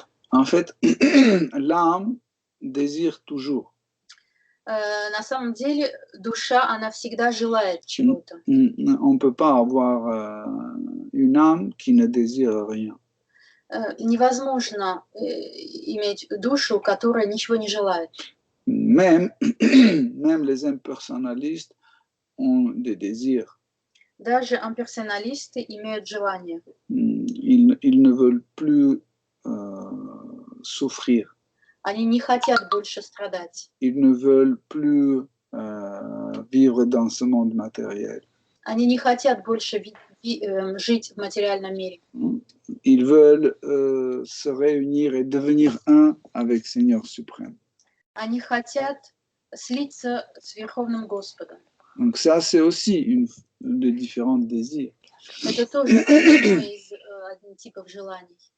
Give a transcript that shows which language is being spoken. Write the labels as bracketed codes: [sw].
[fr] En fait, l'âme désire toujours. [ru] На самом деле, душа, она всегда желает чего-то. [fr] On ne peut pas avoir une âme qui ne désire rien. [ru] Невозможно иметь душу, которая ничего не желает. [fr] Même les impersonnalistes ont des désirs. [ru] Даже имперсоналисты имеют желание. [fr] Ils ne veulent plus souffrir. [ru] Они не хотят больше страдать. [fr] Ils ne veulent plus vivre dans ce monde matériel. [ru] Они не хотят больше жить в материальном мире. [fr] Ils veulent se réunir et devenir un avec Seigneur suprême. [ru] Они хотят слиться с Верховным Господом. [fr] Donc ça, c'est aussi une des différents désirs. [ru] Это тоже одно из типов желаний.